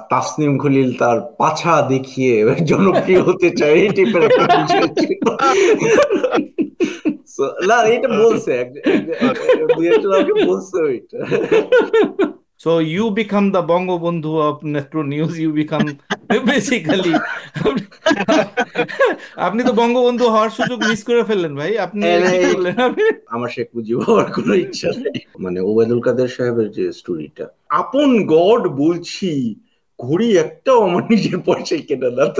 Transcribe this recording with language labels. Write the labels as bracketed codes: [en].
[bn] তাসনিম খলিল তার পাছা দেখিয়ে জনপ্রিয় হতে চায়, এই টাইপের একটা বিষয় ছিল। So, না এটা বলছে দুই একজন আমাকে বলছে ওইটা। [en] So you become the Bangabandhu of Metro News. You become basically [bn] আপনি তো বঙ্গবন্ধু হওয়ার সুযোগ মিস করে ফেললেন ভাই। আপনি কি করলেন আপনি? আমার শেখ মুজিব হওয়ার কোনো ইচ্ছা নেই। মানে ওবায়দুল কাদের সাহেবের যে স্টোরিটা, আপন গড বলছি, ঘড়ি একটাও আমার নিজের পয়সায় কেনা না।